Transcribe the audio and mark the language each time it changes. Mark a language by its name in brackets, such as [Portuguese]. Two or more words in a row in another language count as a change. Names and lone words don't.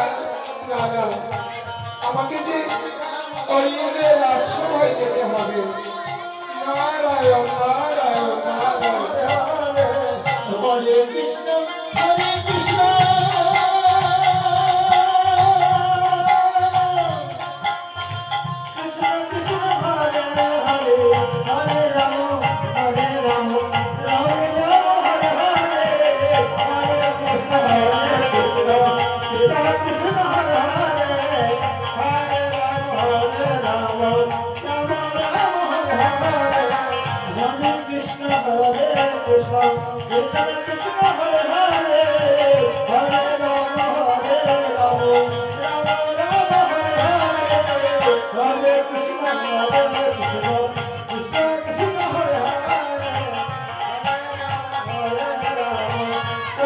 [Bangla] না না, আমাকে যে ওই রাজসভায় যেতে হবে। নারায়ণ নারায়ণ নারায়ণ, হরে কৃষ্ণ হরে কৃষ্ণ কৃষ্ণ কৃষ্ণ হরে হরে, হরে রাম হরে রাম, রাম রাম হরে হরে, হরে কৃষ্ণ কৃষ্ণ কৃষ্ণ হরে হরে, হরে রাম হরে রাম, রাম রাম হরে হরে, হরে কৃষ্ণ হরে কৃষ্ণ কৃষ্ণ কৃষ্ণ হরে হরে, হরে রাম হরে রাম, রাম রাম হরে হরে, হরে কৃষ্ণ হরে কৃষ্ণ কৃষ্ণ কৃষ্ণ হরে হরে, হরে রাম হরে রাম।